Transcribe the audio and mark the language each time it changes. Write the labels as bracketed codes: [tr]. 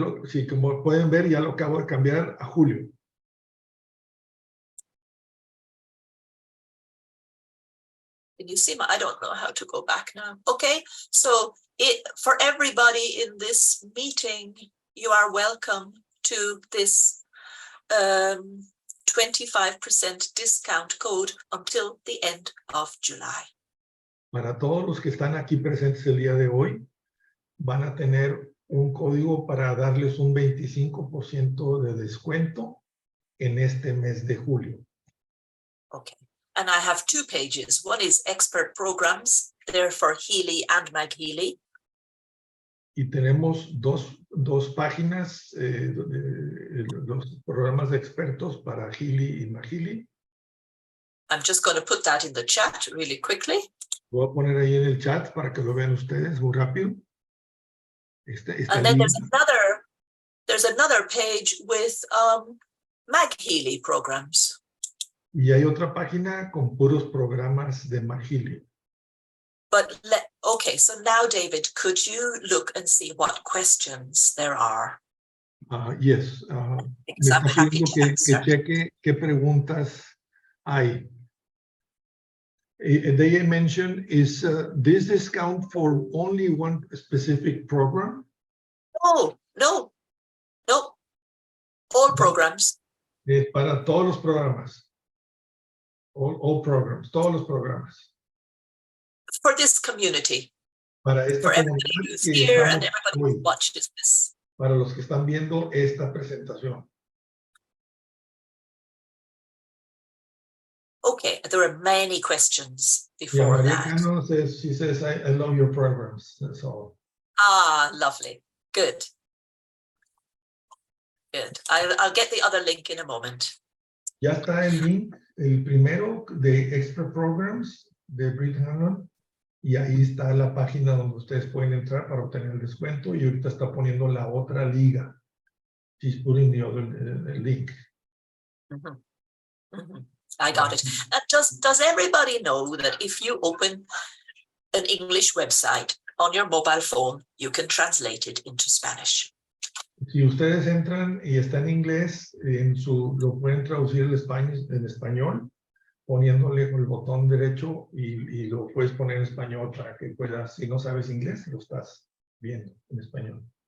[es] Sí, como pueden ver, ya lo acabo de cambiar a julio. [en] Can you see I don't know how to go back now. Okay, so for everybody in this meeting, you are welcome to this 25% discount code until the end of July. [es] Para todos los que están aquí presentes el día de hoy, van a tener un código para darles un 25% de descuento en este mes de julio. [en] Okay. And I have 2 pages. One is expert programs. They're for Healy and MagHealy. [es] Y tenemos dos páginas, los programas de expertos para Healy y MagHealy. [en] I'm just going to put that in the chat really quickly. [es] Voy a poner ahí en el chat para que lo vean ustedes muy rápido. [en] And then there's another page with MagHealy programs. [es] Y hay otra página con puros programas de MagHealy. [en] But okay, so now, David, could you look and see what questions there are? Yes. Because I'm happy to answer. [es] Que cheque qué preguntas hay. [en] They mentioned, is this discount for only one specific program? No. All programs. [es] Para todos los programas. [en] All programs, [es] todos los programas. [en] For this community. [es] Para esta [en] for everybody who's here and everybody who watches this. [es] Para los que están viendo esta presentación. [en] Okay, there are many questions before that. She says, I love your programs. That's all. Lovely. Good. I'll get the other link in a moment. [es] Ya está el link, el primero de Expert Programs de Brid Hanlon. Y ahí está la página donde ustedes pueden entrar para obtener el descuento. Y ahorita está poniendo la otra liga. [en] She's putting the other link. I got it. Does everybody know that if you open an English website on your mobile phone, you can translate it into Spanish? [es] Si ustedes entran y está en inglés, lo pueden traducir en español, poniéndole con el botón derecho y lo puedes poner en español para que puedas, si no sabes inglés, lo estás viendo en español.